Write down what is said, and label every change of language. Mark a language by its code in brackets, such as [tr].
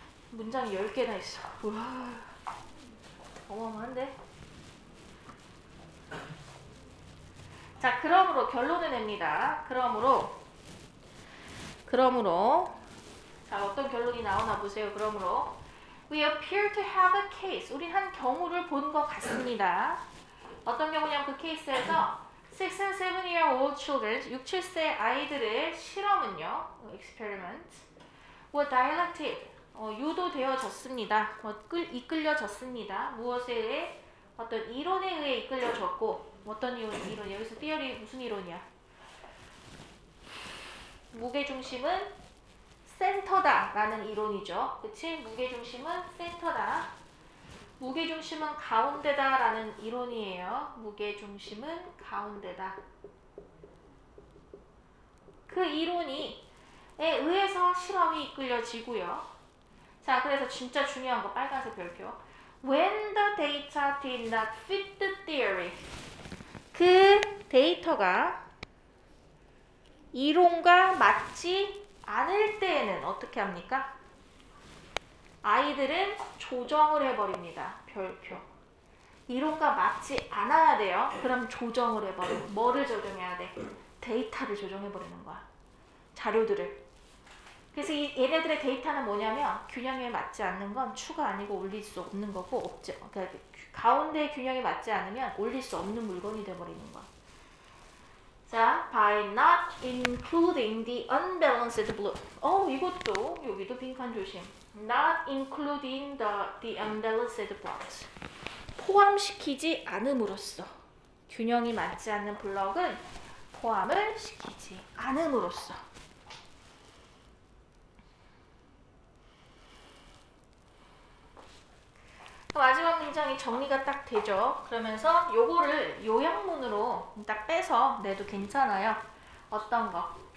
[ko] 문장이 10개나 있어. 우와, 어마어마한데? 자, 그러므로 결론을 냅니다. 그러므로 자, 어떤 결론이 나오나 보세요. [en] 그러므로 We appear to have a case. [ko] 우리 한 경우를 본 것 같습니다. 어떤 경우냐면 그 케이스에서 [en] 6 and 7-year-old children, [ko] 6, 7세 아이들의 실험은요, experiment, [en] were dialected, [ko] 유도되어졌습니다. 이끌려졌습니다. 무엇에 의해? 어떤 이론에 의해 이끌려졌고, 어떤 이론? 여기서 theory 무슨 이론이야? 무게중심은 센터다 라는 이론이죠. 그치? 무게중심은 센터다. 무게중심은 가운데다 라는 이론이에요. 무게중심은 가운데다. 그 이론에 의해서 실험이 이끌려지고요. 자, 그래서 진짜 중요한 거 빨간색 별표. [en] When the data did not fit the theory. [ko] 그 데이터가 이론과 맞지 않을 때에는 어떻게 합니까? 아이들은 조정을 해버립니다. 별표. 이론과 맞지 않아야 돼요. 그럼 조정을 해버려. 뭐를 조정해야 돼? 데이터를 조정해버리는 거야. 자료들을. 그래서 얘네들의 데이터는 뭐냐면 균형에 맞지 않는 건 추가 아니고 올릴 수 없는 거고 그러니까 가운데 균형에 맞지 않으면 올릴 수 없는 물건이 돼버리는 거야. [en] 자, by not including the unbalanced block. [ko] 이것도 여기도 빈칸 조심. [en] Not including the unbalanced blocks. [ko] 포함시키지 않음으로써 균형이 맞지 않는 블럭은 포함을 시키지 않음으로써. 마지막 문장이 정리가 딱 되죠. 그러면서 요거를 요약문으로 딱 빼서 내도 괜찮아요. 어떤 거?